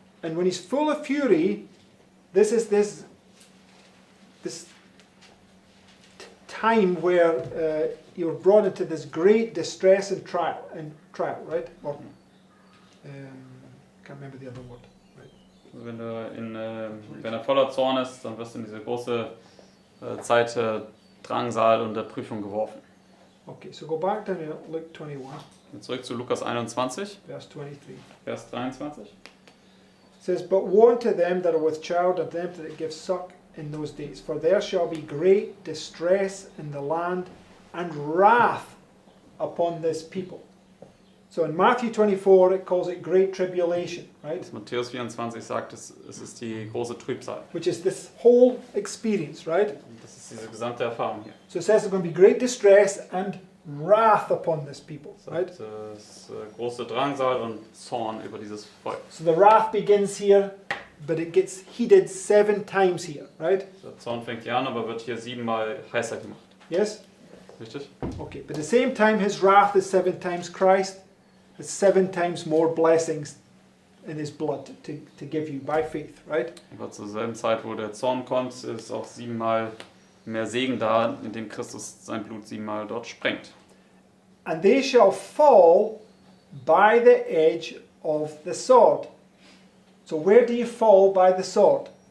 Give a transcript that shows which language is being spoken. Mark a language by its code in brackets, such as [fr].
[en] And when he's full of fury, this is this time where you're brought into this great distress and trial, right? Or, can't remember the other word. [de] Also wenn er voller Zorn ist, dann wirst du in diese große Zeit Drangsal und der Prüfung geworfen. [en] Okay, so go back to Luke 21, [de] Zurück zu Lukas 21, [en] verse 23. [de] Vers 23. [en] It says, But woe unto them that are with child, and them that give suck in those days, for there shall be great distress in the land, and wrath upon this people. So in Matthew 24, it calls it great tribulation, right? [de] Matthäus 24 sagt, es ist die große Trübsal. [en] Which is this whole experience, right? [de] Und das ist diese gesamte Erfahrung hier. [en] So it says there's going to be great distress and wrath upon this people, [de] Es [en] right? [de] ist große Drangsal und Zorn über dieses Volk. [en] So the wrath begins here, but it gets heated 7 times here, right? [de] Der Zorn fängt hier an, aber wird hier 7-mal heißer gemacht. [en] Yes? [de] Richtig? [en] Okay, but at the same time his wrath is 7 times Christ, it's 7 times more blessings in his blood to give you by faith, right? [de] Aber zur selben Zeit, wo der Zorn kommt, ist auch 7-mal mehr Segen da, indem Christus sein Blut 7-mal dort sprengt. [en] And they shall fall by the edge of the sword. So where do you fall by the sword?